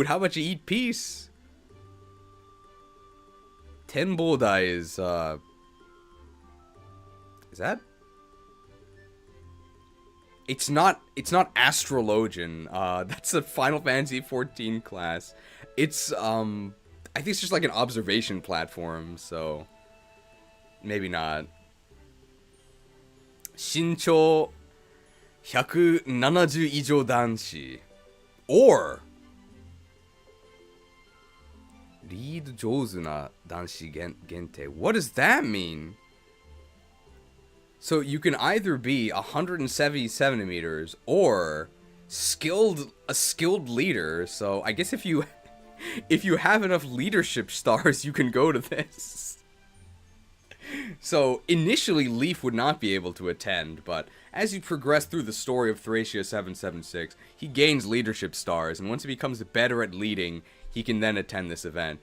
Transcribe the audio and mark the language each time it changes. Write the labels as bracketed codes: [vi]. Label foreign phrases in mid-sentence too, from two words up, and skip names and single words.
[en] How about you eat peace? Tenbodai is that? It's not Astrologian. That's a Final Fantasy 14 class. It's I think it's just like an observation platform, so maybe not. [ja] 身長170以上男子 or リード上手な男子限定. [en] What does that mean? So you can either be 170 centimeters or a skilled leader. So I guess if you have enough leadership stars, you can go to this. So, initially, Leaf would not be able to attend, but as you progress through the story of Thracia 776, he gains leadership stars, and once he becomes better at leading, he can then attend this event.